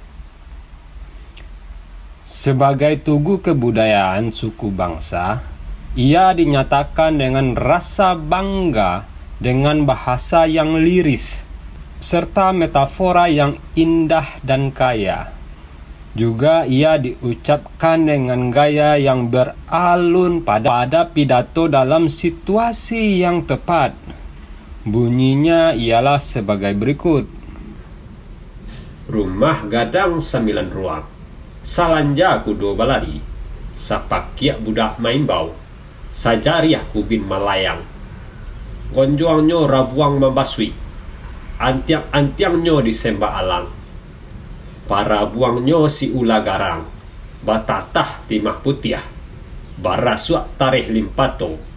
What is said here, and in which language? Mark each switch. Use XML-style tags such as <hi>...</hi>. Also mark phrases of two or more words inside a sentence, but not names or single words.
<id>Sebagai tugu kebudayaan suku bangsa, ia dinyatakan dengan rasa bangga dengan bahasa yang liris serta metafora yang indah dan kaya. Juga ia diucapkan dengan gaya yang beralun pada pidato dalam situasi yang tepat. Bunyinya ialah sebagai berikut.</id> <min>Rumah Gadang 9 ruang, salanja kudo balari, sapakiak budak main bau, sajariah kubin malayang, gonjoangnya rabuang membasui, antiang-antiangnya disembah alang, para buangnya si ula garang, batatah timah putiah, barasuak tarih limpato.</min>